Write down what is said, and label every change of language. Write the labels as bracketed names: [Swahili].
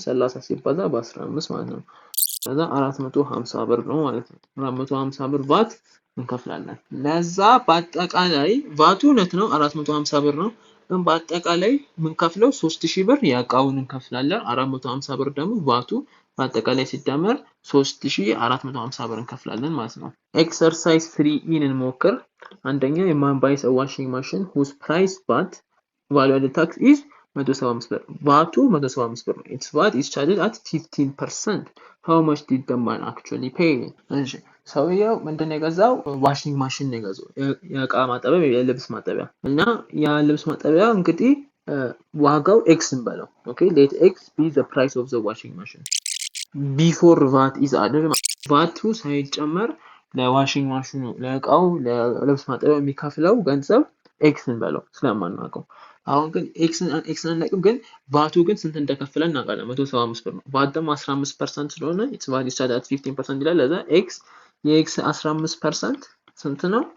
[Amharic] 30 ሲባዛ በ15 ማለት ነው። ከዛ 450 ብር ነው ማለት ነው። 450 ብር ቫት እንከፍላለን። ለዛ በአጠቃላይ ቫቱ እውነት ነው 450 ብር ነው። ግን በአጠቃላይ የምንከፍለው 3000 ብር የእቃውን እንከፍላለን። 450 ብር ደግሞ ቫቱ በአጠቃላይ ሲደመር 3450 ብር እንከፍላለን ማለት ነው። ኤክሰርሳይዝ 3 እንሞክር። አንደኛ የማን ባይስ ዋሽንግ ማሽን [English] whose price VAT value added tax is 175 ብር። [Amharic] ቫቱ 175 ብር ነው። [English] its VAT is charged at 15%. how much did the man actually pay? [Amharic] እሺ ሰውየው ምንድነው የገዛው? ዋሽንግ ማሽን ነው የገዛው። የእቃ ማጠቢያ የልብስ ማጠቢያ እና ያ ልብስ ማጠቢያ እንግዲህ ዋጋው ኤክስ እንበለው። ኦኬ [English] let x be the price of the washing machine before VAT is added. [Amharic] ቫቱ ሳይጨመር ለዋሽንግ ማሽኑ ለእቃው ለልብስ ማጠቢያ የሚከፍለው ገንዘብ ኤክስ እንበለው ስለማናውቀው። አሁን ግን ኤክስ አናውቅም፣ ግን ቫቱ ግን ስንት እንደከፈለ እናውቃለን። 175 ብር ነው። ቫት ደግሞ 15% ስለሆነ [English] it's VAT is charged at 15% [Amharic] ይላል። ለዛ ኤክስ የኤክስ 15% ስንት ነው?